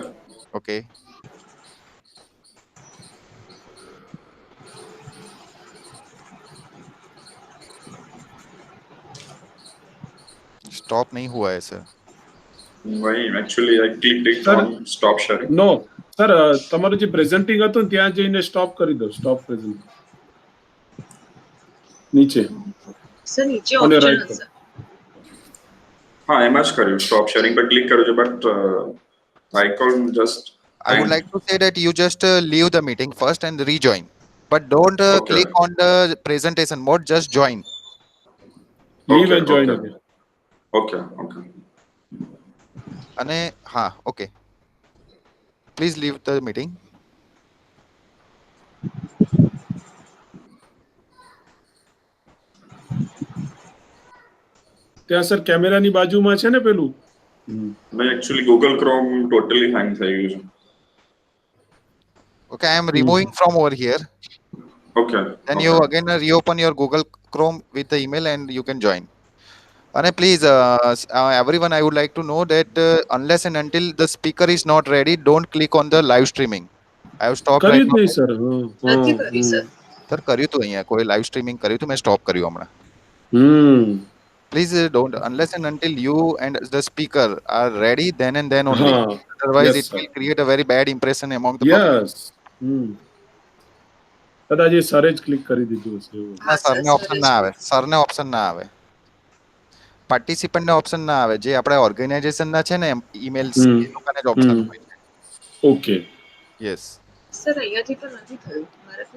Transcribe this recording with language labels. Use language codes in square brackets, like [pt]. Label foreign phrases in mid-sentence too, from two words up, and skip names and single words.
[en] Okay. Stop [hi] नहीं हुआ है sir. [en] Why? Actually, I clicked Sir, on stop sharing. No, sir. [gu] તમારું જે presenting હતું ને, ત્યાં જઈને stop કરી દો. [en] Stop presenting. [gu] નીચે. સર નીચે [en] On your ઓપ્શન right [gu] હશે. હા, એમ જ કર્યું. Stop sharing પર click કર્યું છે, [en] but icon just. I would like to say that you just leave the meeting first and rejoin, but don't Okay. click on the presentation mode. Just join. Leave Okay, and join okay. again. Okay, okay. [gu] અને હા, [en] okay. Please leave the meeting. [gu] ત્યાં સર કેમેરાની બાજુમાં છે ને પેલું. મેં actually Google Chrome totally hang થઈ ગયું છે. [en] Okay, I am removing from over here. Okay. Then okay. you again reopen your Google Chrome with the email and you can join. And please, everyone, I would like to know that unless and until the speaker is not ready, don't click on the live streaming. I have stopped [gu] કર્યું [en] right [gu] જ [en] now. [gu] નહીં સર. નથી કરી સર. સર કર્યું હતું અહીંયા કોઈ [en] live streaming [gu] કર્યું હતું, મેં સ્ટોપ કર્યું હમણાં. [en] Please don't, unless and until you and the speaker are ready, then and then only. Otherwise, Yes, it sir. will create a very bad impression among the public. Yes. [gu] કદાચ એ સરે જ ક્લિક કરી દીધું હશે એવું. ના, સરને ઓપ્શન ના આવે. સરને ઓપ્શન ના આવે. પાર્ટિસિપન્ટ ને ઓપ્શન ના આવે. જે આપણે ઓર્ગેનાઇઝેશન ના છે ને ઈમેલ્સ એ લોકોને જ ઓપ્શન હોય છે. ઓકે. યસ. સર અહીંયાથી તો નથી થયું. મારાથી